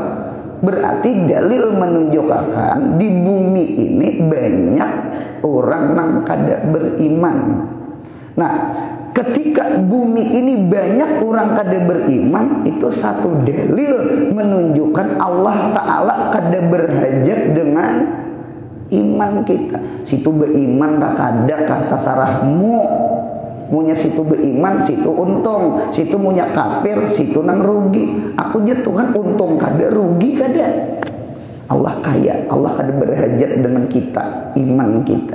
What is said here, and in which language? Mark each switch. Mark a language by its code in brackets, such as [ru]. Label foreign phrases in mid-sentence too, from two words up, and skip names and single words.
[bjn] Berarti dalil menunjukkan di bumi ini banyak orang yang kada beriman. Nah, ketika bumi ini banyak orang kada beriman, itu satu dalil menunjukkan Allah Ta'ala kada berhajat dengan iman kita. Situ beriman tak kada kata sarahmu, munya situ beriman situ untung, situ munya kafir situ nang rugi. Aku je Tuhan untung kada, rugi kada. Allah kaya, Allah kada berhajat dengan kita, iman kita.